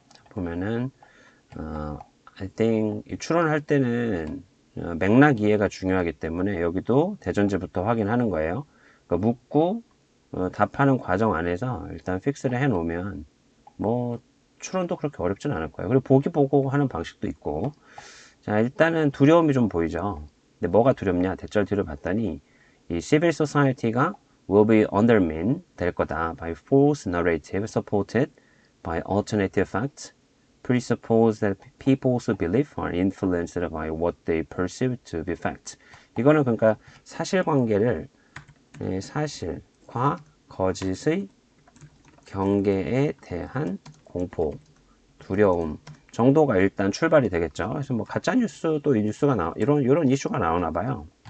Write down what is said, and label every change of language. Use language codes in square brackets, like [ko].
[ko] 보면은 [en] I think [ko] 추론을 할 때는 맥락 이해가 중요하기 때문에 여기도 대전제부터 확인하는 거예요. 그러니까 묻고 답하는 과정 안에서 일단 픽스를 해 놓으면 뭐 추론도 그렇게 어렵진 않을 거예요. 그리고 보기 보고 하는 방식도 있고. 자, 일단은 두려움이 좀 보이죠. 근데 뭐가 두렵냐? 대절 뒤를 봤더니 이 [en] civil society가 will be undermined [ko] 될 거다 [en] by false narrative supported by alternative facts presuppose that people's belief are influenced by what they perceive to be fact. [ko] 이거는 그러니까 사실관계를 사실과 거짓의 경계에 대한 공포, 두려움 정도가 일단 출발이 되겠죠. 그래서 뭐 가짜 뉴스도 이 뉴스가 이런 이슈가 나오나 봐요.